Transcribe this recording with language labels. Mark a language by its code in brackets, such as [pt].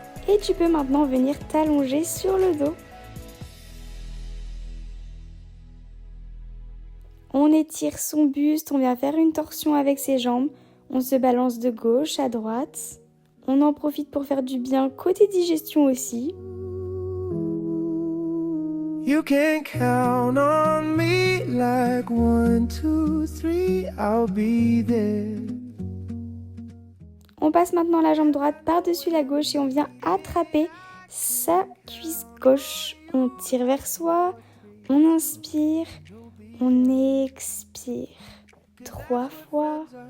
[fr] Et tu peux maintenant venir t'allonger sur le dos. On étire son buste, on vient faire une torsion avec ses jambes. On se balance de gauche à droite. On en profite pour faire du bien côté digestion aussi. [en] You can count on me like 1, 2, 3, I'll be there. [fr] On passe maintenant la jambe droite par-dessus la gauche et on vient attraper sa cuisse gauche. On tire vers soi, on inspire, on expire. 3 fois.